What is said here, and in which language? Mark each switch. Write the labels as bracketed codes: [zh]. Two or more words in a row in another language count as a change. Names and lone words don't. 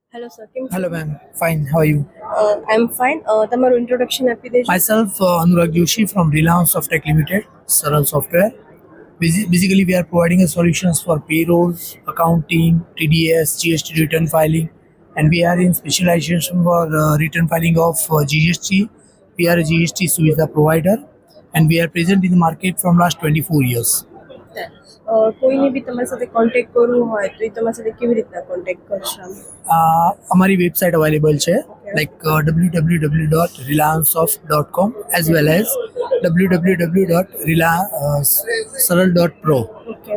[gu] સર કેમ છો? [en] Hello, ma'am. Fine. How are you? I am fine. [gu] તમારું ઇન્ટ્રોડક્શન આપી દેજો. [en] Myself, Anurag Joshi from Reliance Software Limited, Saral Software. Basically, we are providing solutions for payroll, accounting, TDS, GST return filing, and we are in specialization for return filing of GST. We are a GST Suvidha provider, and we are present in the market from last 24 years. [gu] કોઈને બી તમારી સાથે કોન્ટેક્ટ કરવું હોય તો એ તમારી સાથે કેવી રીતના કોન્ટેક્ટ કરશે? અમારી વેબસાઇટ અવેલેબલ છે લાઈક www.reliancesoft.com [en] as well as [gu] www.saral.pro. ઓકે.